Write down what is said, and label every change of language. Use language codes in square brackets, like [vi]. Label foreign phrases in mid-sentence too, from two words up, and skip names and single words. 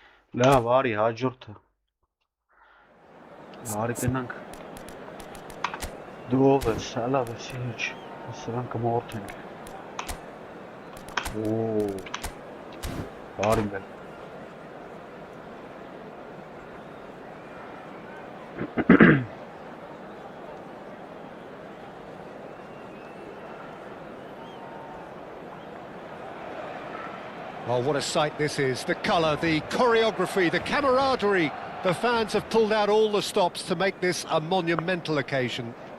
[hy] Լավ, արի հաջորդը։ Արի գնանք։ Դու ով ես, լավ ես, ինչ։ Սրանք կմորթենք։ Օ։ Արի մեն։ [en] Oh, what a sight this is. The colour, the choreography, the camaraderie. The fans have pulled out all the stops to make this a monumental occasion.